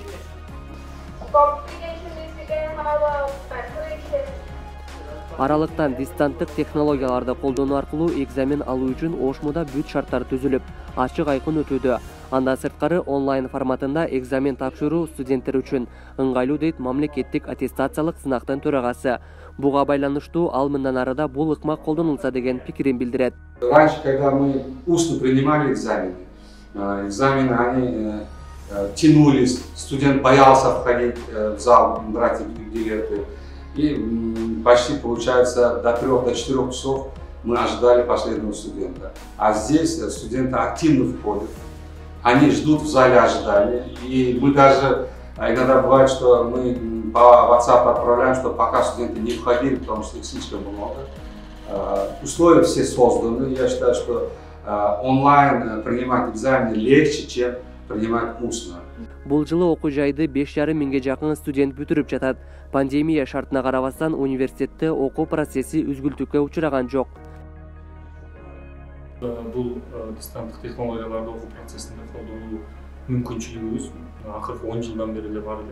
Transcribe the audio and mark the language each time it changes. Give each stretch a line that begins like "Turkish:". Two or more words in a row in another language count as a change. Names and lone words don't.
Kyrgyz: Аралыктан дистанттык технологияларды колдонуу аркылуу экзамен алуу үчүн Ошмуда бүт шарттар түзүлүп, ачык айкын өтүүдө. Андан сырткары онлайн форматында экзамен тапшыруу студенттер үчүн ыңгайлуу дейт мамлекеттик аттестациялык сынактын төрагасы. Буга байланыштуу ал мындан арыда бул ыкма колдонулса деген пикирин билдирет.
Russian: Раньше, когда мы устно принимали экзамены они тянулись, студент боялся входить в зал, брать билеты. И почти получается до 3–4 часов мы ожидали последнего студента. А здесь студенты активно входят, они ждут в зале ожидания. И мы даже, иногда бывает, что мы по WhatsApp отправляем, что пока студенты не входили, потому что их слишком много. Условия все созданы. Я считаю, что онлайн принимать экзамены легче, чем принимать устно.
Kyrgyz: Бул жылы окуу жайды 5,5 миңге жакын студент бүтүрүп жатат. Пандемия шартына карабастан университетте окуу процесси үзгүлтүккө учураган жок. Бул дистанттык технологияларды окуу процессинде колдонуу мүмкүнчүлүгүбүз акыркы 10 жылдан бери эле бар эле.